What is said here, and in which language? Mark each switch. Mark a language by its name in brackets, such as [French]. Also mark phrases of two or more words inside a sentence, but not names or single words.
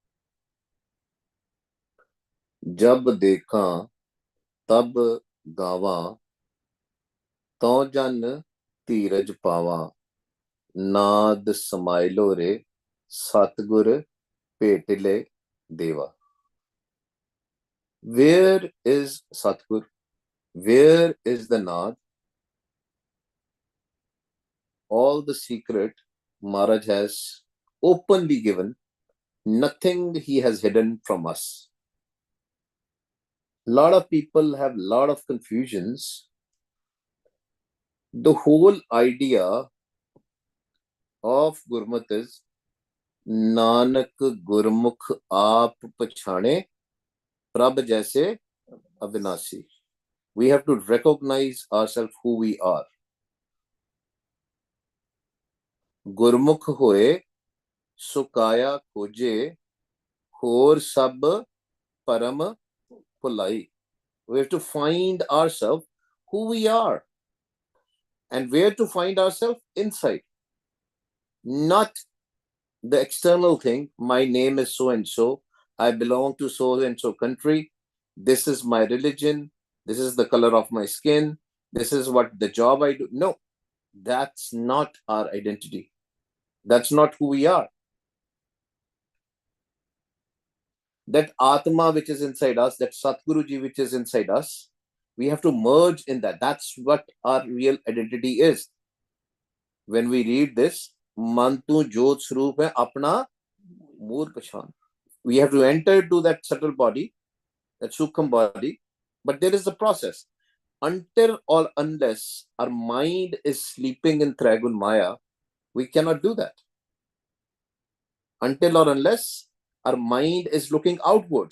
[Punjabi] ਜਬ ਦੇਖਾਂ ਤਬ ਗਾਵਾਂ, ਤਉ ਜਨ ਧੀਰਜ ਪਾਵਾਂ। ਨਾਦ ਸਮਾਇਲੋ ਰੇ ਸਤਿਗੁਰ ਭੇਟਿਲੇ ਦੇਵਾ। [English] Where is Satgur? Where is the Naad? All the secret Maharaj has openly given. Nothing he has hidden from us. A lot of people have a lot of confusions. The whole idea of Gurmat is [Punjabi] ਨਾਨਕ ਗੁਰਮੁਖ ਆਪ ਪਛਾਣੇ ਪ੍ਰਭ ਜੈਸੇ ਅਵਿਨਾਸੀ. [English] We have to recognize ourselves who we are. [Punjabi] ਗੁਰਮੁਖ ਹੋਏ ਸੁਕਾਇਆ ਖੋਜੇ, ਹੋਰ ਸਭ ਪਰਮ ਭੁਲਾਈ. [English] We have to find ourselves who we are. And where to find ourselves? Inside. Not the external thing. My name is so and so. I belong to so and so country. This is my religion. This is the color of my skin. This is what the job I do. No, that's not our identity. That's not who we are. That Atma which is inside us, that Satguruji which is inside us, we have to merge in that. That's what our real identity is. When we read this, [Punjabi] ਮਨ ਤੂੰ ਜੋਤ ਸਰੂਪ ਹੈ ਆਪਣਾ ਮੂਲ ਪਛਾਣ. [English] We have to enter to that subtle body, that Sukham body, but there is a process. Until or unless our mind is sleeping in [Punjabi] ਤ੍ਰਿਗੁਣ ਮਾਇਆ, [English] we cannot do that. Until or unless our mind is looking outwards.